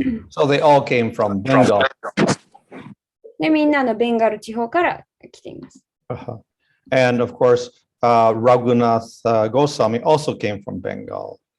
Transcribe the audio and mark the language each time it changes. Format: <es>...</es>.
<en>So they all came from Bengal.</en> <ja>で、みんなベンガル地方から来ています。</ja> <en>And of course, Raghunath Goswami also came from Bengal.</en>